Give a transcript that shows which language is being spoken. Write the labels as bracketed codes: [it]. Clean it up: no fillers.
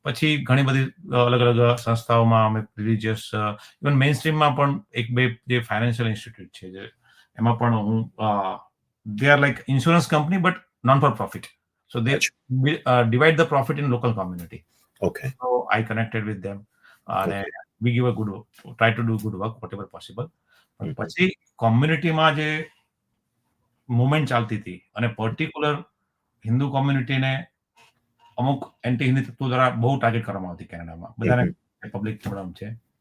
[gu] પછી ઘણી બધી અલગ સંસ્થાઓમાં અમે રિલિજિયસ, ઇવન મેઇન સ્ટ્રીમમાં પણ 1-2 જે ફાઇનાન્શિયલ ઇન્સ્ટિટ્યૂટ છે, જે એમાં પણ હું, [en] They are like insurance company but non for profit. So they divide the profit in local community. Okay. So I connected with them and we give a try to do good work whatever possible. [gu] પછી કોમ્યુનિટીમાં જે movement ચાલતી હતી અને particular Hindu કોમ્યુનિટીને અમુક anti Hindi તત્વો દ્વારા બહુ target કરવામાં આવતી કેનેડામાં. બધાને પબ્લિક પ્રોબ્લેમ છે.